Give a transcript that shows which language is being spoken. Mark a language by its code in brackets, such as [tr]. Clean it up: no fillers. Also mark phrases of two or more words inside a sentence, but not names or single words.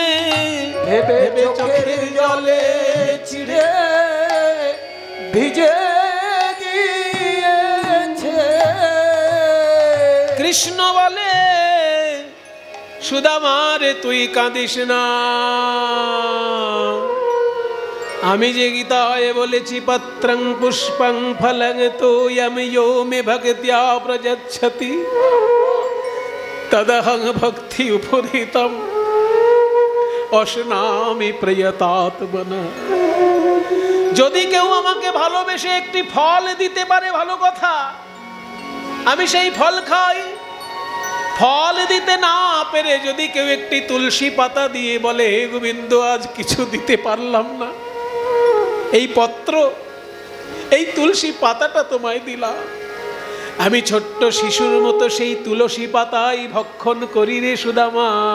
[bn] ভেবে চোখের জলে চিড়ে ভিজে গিয়েছে। কৃষ্ণ বলে, সুদামারে তুই কাঁদিস না। আমি যে গীতায় বলেছি, [sa] পত্রং পুষ্পং ফলং তোয়ম यो मे भक्त्या प्रयच्छति तदहं भक्ति उपरीतम অশনামি প্রয়তাত্মনা। [bn] যদি কেউ আমাকে ভালোবেসে একটি ফল দিতে পারে, ভালো কথা, আমি সেই ফল খাই। ফল দিতে না পেরে যদি কেউ একটি তুলসী পাতা দিয়ে বলে, হে গোবিন্দ, আজ কিছু দিতে পারলাম না, এই পত্র, এই তুলসী পাতাটা তোমায় দিলাম, আমি ছোট্ট শিশুর মতো সেই তুলসী পাতাই ভক্ষণ করি রে সুদামা।